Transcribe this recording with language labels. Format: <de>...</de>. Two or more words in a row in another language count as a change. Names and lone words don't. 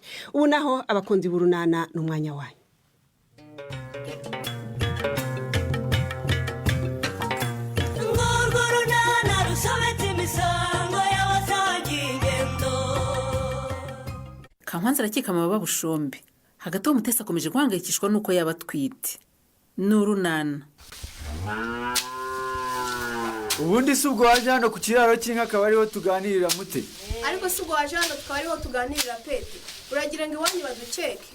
<rw>Ubu naho abakunzi b'urunana n'umwanya wanyu. Kankwanza arakika amababa Bushombe hagati umutesi akomeje guhangayikishwa nuko yaba atwite n'urunana. Ubundi si ubwo waje hano ku kiraro cy'inka akaba ariho tuganirira mute? Ariko si ubwo waje hano tukaba ariho tuganirira Pete, uragira ngo iwanyu baduceke?</rw>